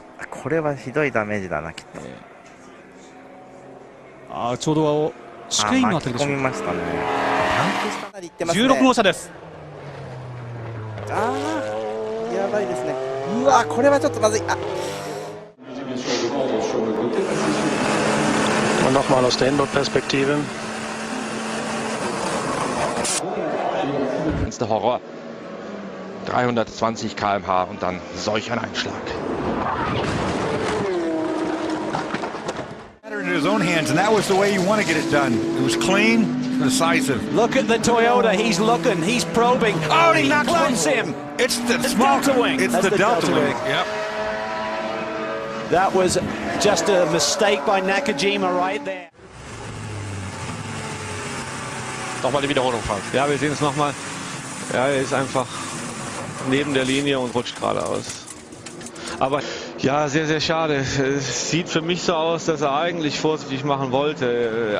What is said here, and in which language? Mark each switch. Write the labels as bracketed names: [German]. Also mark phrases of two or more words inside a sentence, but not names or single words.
[Japanese] これはひどいダメージだなきっと。ちょうど試験員のあたりでしょうか。巻き込みましたね。 16号車です。やばいですね。うわ、これはちょっとまずい。 [German] Nochmal aus der Indoor-Perspektive. Das ist der Horror. 320 km/h und dann solch ein Einschlag. [English] In his own hands, and that was the way you want to get it done. It was clean, decisive. Look at the Toyota. He's looking. He's probing. Oh, he clips him. It's the Delta Wing. It's the Delta Wing. Yep. That was just a mistake by Nakajima right there. [German] Nochmal die Wiederholung, Frank. Ja, wir sehen es nochmal. Ja, er ist einfach neben der Linie und rutscht geradeaus. Aber ja, sehr, sehr schade. Es sieht für mich so aus, dass er eigentlich vorsichtig machen wollte.